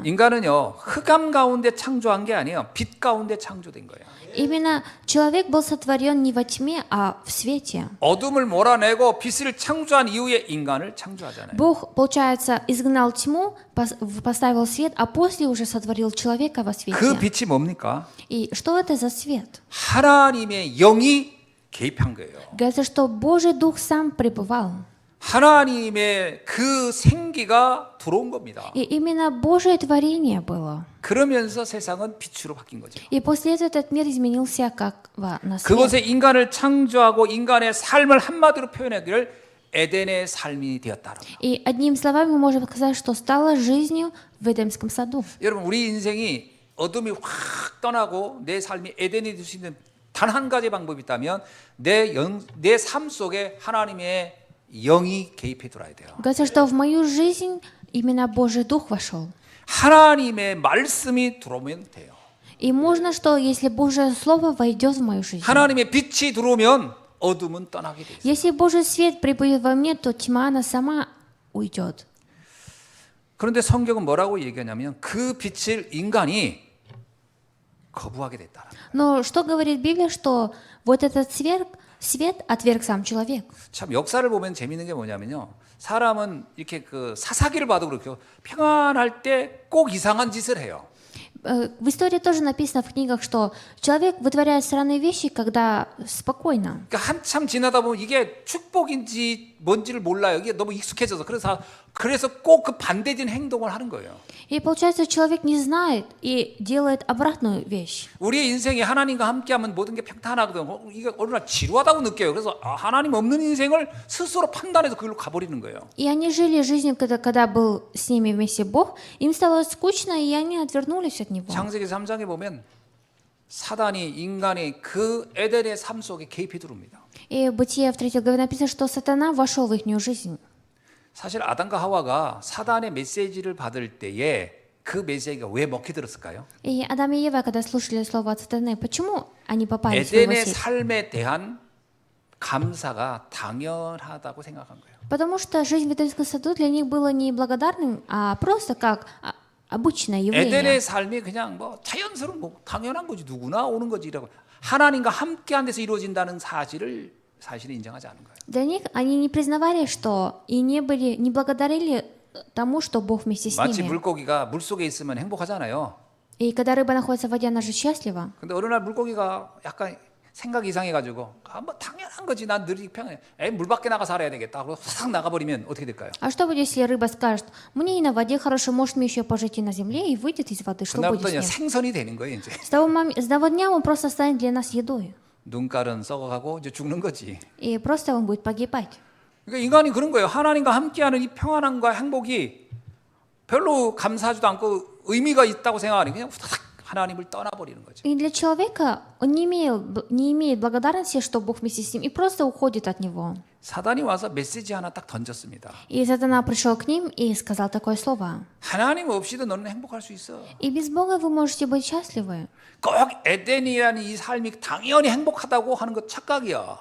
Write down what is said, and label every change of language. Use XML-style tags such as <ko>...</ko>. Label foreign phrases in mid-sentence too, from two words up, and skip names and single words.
<ko>인간은요 흑암 가운데 창조한 게 아니에요. 빛 가운데 창조된 거예요.</ko> <ru>Именно человек был сотворен не во тьме, а в свете.</ru> <ko>어둠을 몰아내고 빛을 창조한 이후에 인간을 창조하잖아요.</ko> <ru>Бог, получается, изгнал тьму, поставил свет, а после уже сотворил человека во свете.</ru> <ko>그 빛이 뭡니까?</ko> <ru>И что это за свет?</ru> <ko>하나님의 영이 개입한 거예요.</ko> <ru>Говорится, что Божий Дух сам пребывал.</ru> <ko>하나님의 그 생기가 들어온 겁니다.</ko> <ru>И именно Божие творение было.</ru> <ko>그러면서 세상은 빛으로 바뀐 거죠.</ko> <ru>И после этого этот мир изменился как на свет.</ru> <ko>그곳에 인간을 창조하고 인간의 삶을 한마디로 표현하기를 에덴의 삶이 되었다라고.</ko> <ru>И одним словами мы можем сказать, что стало жизнью в Эдемском саду.</ru> <ko>여러분 우리 인생이 어둠이 확 떠나고 내 삶이 에덴이 될 수 있는 단 한 가지 방법이 있다면 내 삶 속에 하나님의 영이 개입해 들어야 돼요.</ko> <ru>Говорится, что в мою жизнь именно Божий Дух вошел.</ru> <ko>하나님의 말씀이 들어오면 돼요.</ko> <ru>И можно, что если Божье Слово войдет в мою жизнь.</ru> <ko>하나님의 빛이 들어오면 어둠은 떠나게 돼 있어요.</ko> <ru>Если Божий свет прибудет во мне, то тьма, она сама уйдет.</ru> <ko>그런데 성경은 뭐라고 얘기하냐면 그 빛을 인간이 거부하게 됐다.</ko> <ru>Но что говорит Библия, что вот этот свет отверг сам человек.</ru> <ko>참 역사를 보면 재밌는 게 뭐냐면요. 사람은 이렇게 그 사사기를 봐도 그렇고 평안할 때 꼭 이상한 짓을 해요.</ko> <ru>В истории тоже написано в книгах, что человек вытворяет странные вещи, когда спокойно.</ru> <ko>그러니까 한참 지나다 보면 이게 축복인지 뭔지를 몰라요. 이게 너무 익숙해져서 그래서 꼭 그 반대된 행동을 하는 거예요.</ko> <ru>И получается, человек не знает и делает обратную вещь.</ru> <ko>우리의 인생이 하나님과 함께하면 모든 게 평탄하거든. 이게 어느 날 지루하다고 느껴요. 그래서 하나님 없는 인생을 스스로 판단해서 그걸로 가버리는 거예요.</ko> <ru>И они жили жизнью, когда был с ними вместе Бог, им стало скучно, и они отвернулись от Него.</ru> <ko>창세기 3장에 보면 사단이 인간의 그 에덴의 삶 속에 개입해 들어옵니다.</ko> <ru>И в Бытие в 3 главе написано, что сатана вошел в их жизнь.</ru> <ko>사실 아담과 하와가 사단의 메시지를 받을 때에 그 메시지가 왜 먹혀 들었을까요?</ko> <ru>И Адам и Ева, когда слушали слово от сатаны, почему они попали в свою</ru> <ko>에덴의</ko> <ru>сеть?</ru> <ko>삶에 대한 감사가 당연하다고 생각한 거예요.</ko> <ru>Потому что жизнь в Эдемском саду для них была не благодарным, а просто как обычное явление.</ru> <ko>에덴의 삶이 그냥 뭐 자연스러운 뭐 당연한 거지 누구나 오는 거지라고 하나님과 함께한 데서 이루어진다는 사실을 인정하지 않은 거예요.</ko> <ru>Для них они не признавали, что и не благодарили тому, что Бог вместе с</ru> <ko>마치</ko> <ru>ними.</ru> <ko>물고기가 물 속에 있으면 행복하잖아요.</ko> <ru>И когда рыба находится в воде, она же счастлива.</ru> <ko>근데 어느 날 물고기가 약간 생각이 이상해가지고 뭐 당연한 거지 난 늘 평해. 물 밖에 나가 살아야 되겠다. 그러고 싹 나가버리면 어떻게 될까요?</ko> <ru>А что будет, если рыба скажет, мне и на воде хорошо, может мне еще пожить и на земле, и выйдет из воды, что будет</ru> <ko>그날부터</ko> <ru>с</ru> <ko>그냥</ko> <ru>ним?</ru> <ko>생선이 되는 거예요 이제.</ko> <ru>С того дня он просто станет для нас едой.</ru> <ko>눈깔은 썩어가고 이제 죽는 거지.</ko> <ru>И просто он будет погибать.</ru> <ko>그러니까 인간이 그런 거예요. 하나님과 함께하는 이 평안함과 행복이 별로 감사하지도 않고 의미가 있다고 생각하니 그냥 후다닥 하나님을 떠나버리는 거죠.</ko> <ru>И для человека он не имеет благодарности, что Бог вместе с ним, и просто уходит от него.</ru> <ko>사단이 와서 메시지 하나 딱 던졌습니다.</ko> <ru>И сатана пришел к ним и сказал такое слово.</ru> <ko>하나님 없이도 너는 행복할 수 있어.</ko> <ru>И без Бога вы можете быть счастливы.</ru> <ko>꼭 에덴이라는 이 삶이 당연히 행복하다고 하는 거 착각이야.</ko>